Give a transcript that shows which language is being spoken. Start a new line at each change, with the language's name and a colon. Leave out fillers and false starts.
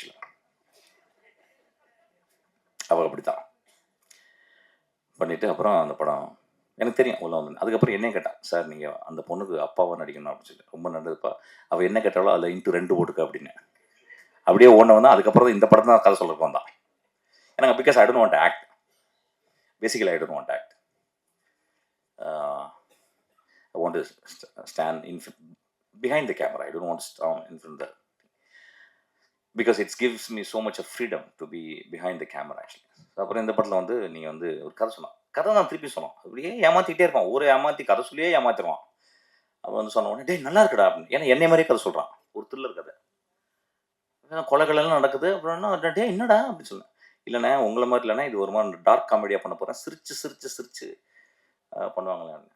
Tamil: ஆக்சுவலாக அவள் அப்படி தான் பண்ணிவிட்டு அப்புறம் அந்த படம் எனக்கு தெரியும் உள்ள வந்து. அதுக்கப்புறம் என்ன கேட்டான், சார் நீங்கள் அந்த பொண்ணுக்கு அப்பாவை நடிக்கணும் அப்படின்னு சொல்லி. ரொம்ப நல்லதுப்பா, அவள் என்ன கேட்டாலும் அதில் இன்ட்டு 2 போட்டுக்க அப்படின்னு. அப்படியே ஓடணும் தான். அதுக்கப்புறம் இந்த படம் தான் கதை சொல்கிறக்கு வந்தான். எனக்கு
English: because I don't want act,
Tamil: basically I don't want act.
English: I want to stand behind the camera. I don't want to stand in front of the, because it gives me so much of freedom to be behind the camera actually.
Tamil: அப்புறம் இந்த படத்தில் வந்து நீங்கள் வந்து ஒரு கதை சொன்னான். கதை தான் திருப்பி சொன்னோம். அப்படியே ஏமாற்றிக்கிட்டே இருப்பான். ஒரு ஏமாற்றி கதை சொல்லியே ஏமாத்திடுவான். அவன் வந்து சொன்ன உடனே டே நல்லா இருக்குடா அப்படின்னு. ஏன்னா என்னை மாதிரியே கதை சொல்கிறான். ஒரு த்ரில்லர் கதை, கொலைகளெல்லாம் நடக்குது. அப்புறம் டே என்னடா அப்படின்னு சொன்னேன். இல்லைண்ணே உங்களை மாதிரி இல்லைண்ணே இது ஒரு மாதிரி டார்க் காமெடியாக பண்ண போகிறேன். சிரிச்சு பண்ணுவாங்களே.